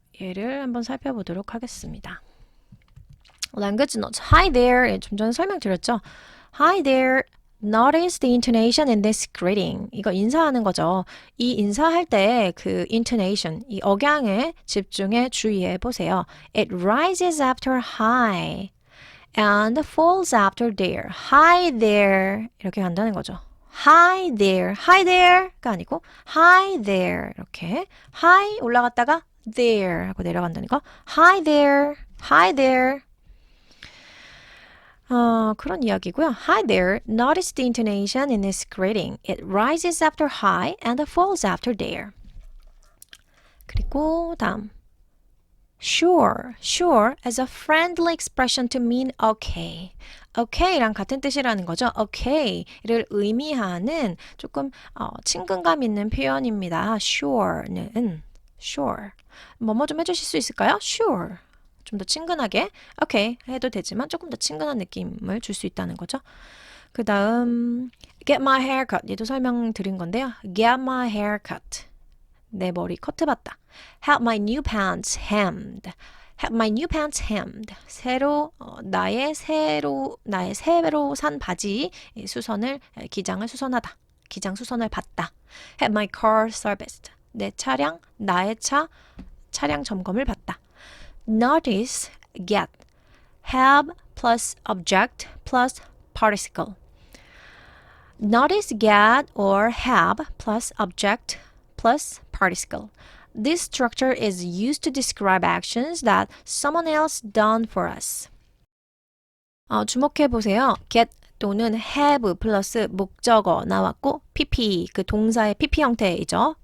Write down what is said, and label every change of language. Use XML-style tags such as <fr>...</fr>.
<ko>얘를 한번 살펴보도록 하겠습니다.</ko> <en>language notes. Hi there.</en> <ko>좀 전에 설명드렸죠?</ko> <en>Hi there. Notice the intonation in this greeting.</en> <ko>이거 인사하는 거죠. 이 인사할 때 그 intonation, 이 억양에 집중해 주의해 보세요.</ko> <en>It rises after hi and falls after there. Hi there.</en> <ko>이렇게 간다는 거죠.</ko> <en>Hi there. Hi there가 아니고 hi there.</en> <ko>이렇게 hi 올라갔다가 there 하고 내려간다는 거.</ko> <en>Hi there. Hi there.</en> <ko>그런 이야기고요.</ko> <en>Hi there. Notice the intonation in this greeting. It rises after hi and falls after there.</en> <ko>그리고 다음.</ko> <en>Sure, sure as a friendly expression to mean okay.</en> <ko>okay랑 같은 뜻이라는 거죠. okay를 의미하는 조금 친근감 있는 표현입니다.</ko> <en>sure는 sure.</en> <ko>뭐뭐 좀 해주실 수 있을까요?</ko> <en>sure.</en> <ko>좀 더 친근하게 okay 해도 되지만 조금 더 친근한 느낌을 줄 수 있다는 거죠. 그 다음</ko> <en>get my hair cut</en> <ko>얘도 설명드린 건데요.</ko> <en>get my hair cut</en> <ko>내 머리 커트 받다.</ko> <en>have my new pants hemmed. have my new pants hemmed.</en> <ko>나의 새로 산 바지 수선을 기장을 수선하다. 기장 수선을 받다.</ko> <en>have my car serviced.</en> <ko>나의 차량 점검을 받다.</ko> <en>notice, get. have plus object plus participle. notice, get or have plus object plus participle. This structure is used to describe actions that someone else done for us.</en> <ko>주목해 보세요. get 또는 have 플러스 목적어 나왔고 pp 그 동사의 pp 형태이죠.</ko>